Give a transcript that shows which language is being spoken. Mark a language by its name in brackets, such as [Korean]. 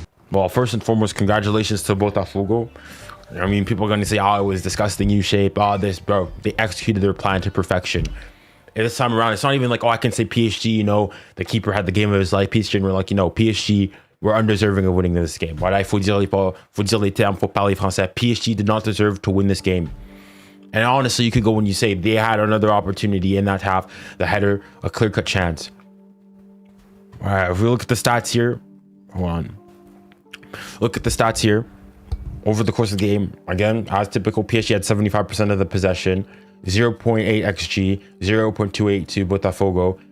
[English] Well, first and foremost, congratulations to Botafogo. I mean, people are going to say, oh, it was disgusting U-shape. Oh, this, bro. They executed their plan to perfection. And this time around, it's not even like, oh, I can say PSG, you know, the keeper had the game of his life. PSG, and we're like, you know, PSG were undeserving of winning this game. [French] Voilà, il faut dire les termes, faut parler français. [English] PSG did not deserve to win this game. And honestly, you could go when you say they had another opportunity in that half, the header, a clear-cut chance. All right, if we look at the stats here, hold on. Look at the stats here. Over the course of the game, again, as typical, PSG had 75% of the possession, 0.8 XG, 0.282 Botafogo.